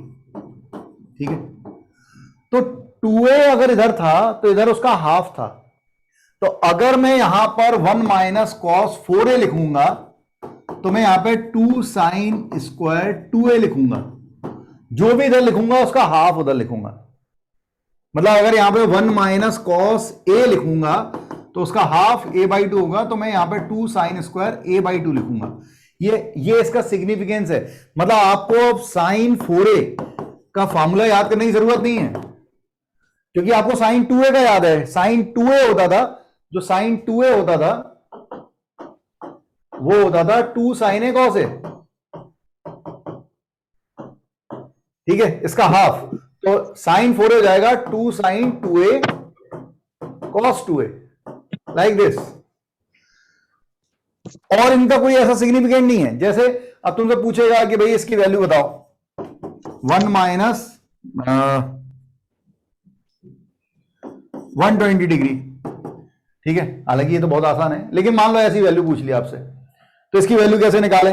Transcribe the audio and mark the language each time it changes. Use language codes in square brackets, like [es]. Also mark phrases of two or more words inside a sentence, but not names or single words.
[hi] ठीक है, तो 2a अगर इधर था तो इधर उसका हाफ था, तो अगर मैं यहां पर 1 - cos 4a लिखूंगा तो मैं यहां पे 2 sin स्क्वायर 2a लिखूंगा। जो भी इधर लिखूंगा उसका हाफ उधर लिखूंगा। मतलब अगर यहां पे 1 - cos a लिखूंगा तो उसका हाफ a/2 होगा, तो मैं यहां पे 2 sin स्क्वायर a/2 लिखूंगा। ये इसका सिग्निफिकेंस है। मतलब आपको अब sin 4a का फॉर्मूला याद करने की जरूरत नहीं है, क्योंकि आपको sin 2a का याद है। sin 2a होता था, जो sin 2a होता था वो होता था 2 sin a cos a। ठीक है, इसका हाफ, तो sin 4a हो जाएगा 2 sin 2a cos 2a, [en] like this. [hi] और इनका कोई ऐसा सिग्निफिकेंट नहीं है। जैसे अब तुमसे पूछेगा कि भाई इसकी वैल्यू बताओ, 1 - 120 डिग्री। ठीक है, हालांकि ये तो बहुत आसान है, लेकिन मान लो ऐसी वैल्यू पूछ ली आपसे, तो इसकी वैल्यू कैसे निकालें?